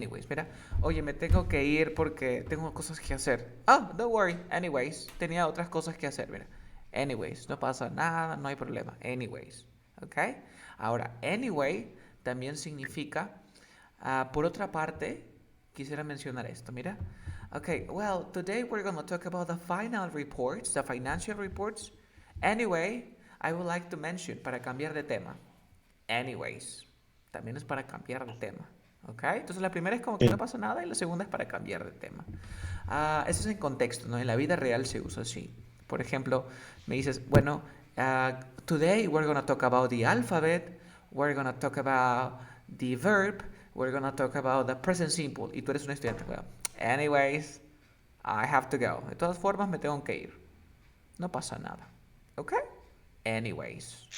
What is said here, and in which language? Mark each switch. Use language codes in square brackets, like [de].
[es] Mira, oye, me tengo que ir porque tengo cosas que hacer. [en] Don't worry. [es] Anyways, tenía otras cosas que hacer. Mira, anyways, no pasa nada, no hay problema. Anyways. ¿Ok? Ahora, anyway también significa... por otra parte, quisiera mencionar esto, mira. [en] Okay, well, today we're going to talk about the final reports, the financial reports. Anyway, I would like to mention, [es] para cambiar de tema. Anyways, también es para cambiar de tema. ¿Ok? Entonces la primera es como que no pasa nada y la segunda es para cambiar de tema. Eso es en contexto, ¿no? En la vida real se usa así. Por ejemplo, me dices, bueno, [en] today we're going to talk about the alphabet, we're going to talk about the verb, we're going to talk about the present simple. [es] Y tú eres un estudiante. [en] Well, anyways, I have to go. [es] De todas formas, me tengo que ir. No pasa nada. ¿Ok? Anyways.